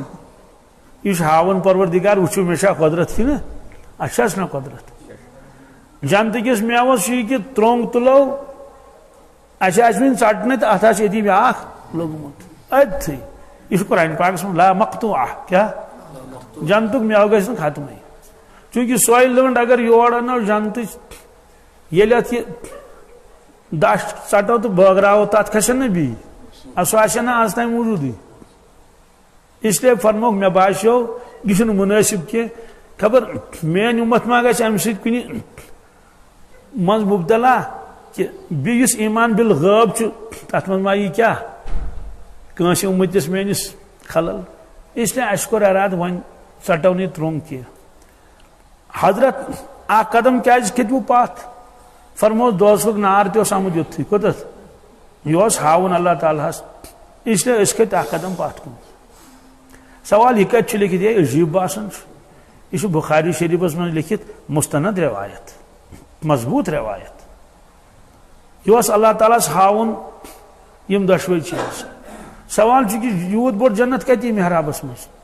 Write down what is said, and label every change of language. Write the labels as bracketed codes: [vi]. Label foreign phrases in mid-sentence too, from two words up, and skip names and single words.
[ks] یہ ہاون پروردِگار وٕچھو مےٚ چھا قۄدرت کِنہٕ اَسہِ چھا چھنہ قۄدرت جنتٕکِس میوس چھُ یہِ کہِ ترٛونٛگ تُلو اَسہِ آسہِ وۄنۍ ژٹنہٕ تہٕ اتھ آسہِ ییٚتی بیٛاکھ لوٚگمُت أتھٕے یہ قرآن پاکس منٛز لا مقطوعہ کیٛاہ جنتُک میوٕ گژھِ نہٕ ختمٕے چوٗنٛکہِ سۄے لٔنٛڈ اگر یور انو جنتٕچ ییٚلہِ اتھ یہِ دچھ ژٹو تہٕ بٲگراوو تتھ کھسن نہ بیٚیہِ سُہ آسہِ نہٕ آز تام موٗجوٗدٕے اس لیے فرمووُکھ مےٚ باسیو یہِ چھُنہٕ مُنٲسِب کینٛہہ خبر میٲنۍ اُمت ما گژھِ امہِ سۭتۍ کُنہِ منٛز مُبتلا کہِ بیٚیہِ یُس ایٖمان بالغٲب چھُ تتھ منٛز ما یی کیٛاہ کٲنٛسہِ اُمتِس میٲنِس خلل اس لیے اسہِ کوٚر ارادٕ وۄنۍ ژٹو نہٕ یہِ ترٛونٛگ کینٛہہ حضرت اکھ قدم کیازِ کھٔتوٕ پتھ فرمووُس دوزخُک نار تہِ اوس آمُت یوٚتھٕے کوٚتتھ یہِ اوس ہاوُن اللہ تعالیٰ ہس اس لیے أسۍ کھٔتۍ اکھ قدم پتھ کُن سوال یہِ کتہِ چھُ لیکھِتھ یہِ عجیٖب باسان چھُ یہ چھُ بخاری شریفس منٛز لیکھِتھ مستند روایت مضبوٗط روایت یہ اوس اللہ تعالیٰ ہس ہاوُن یِم دۄشوے چیٖز سوال چھُ کہِ یوٗت بوٚڑ جنت کتہِ یی محرابس منٛز